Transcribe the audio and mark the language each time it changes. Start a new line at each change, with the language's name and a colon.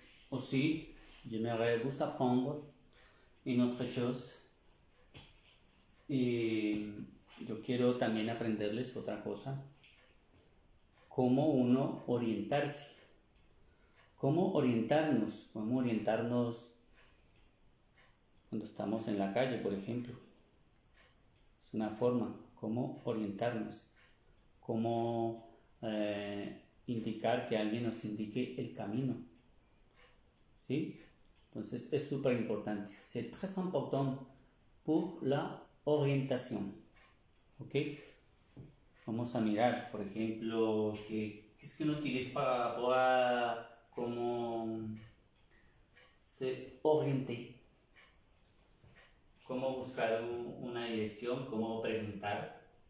French: Aussi, j'aimerais vous apprendre une autre chose.
Spanish: Y yo quiero también aprenderles otra cosa. Cómo uno orientarse. Cómo orientarnos cuando estamos en la calle, por ejemplo. Es una forma, cómo orientarnos, cómo indicar que alguien nos indique el camino. ¿Sí? Entonces es súper importante.
French: C'est très important pour la orientación.
Spanish: ¿Ok? Vamos a mirar, por ejemplo, qué es que uno utiliza para cómo se oriente, cómo buscar una dirección, cómo preguntar.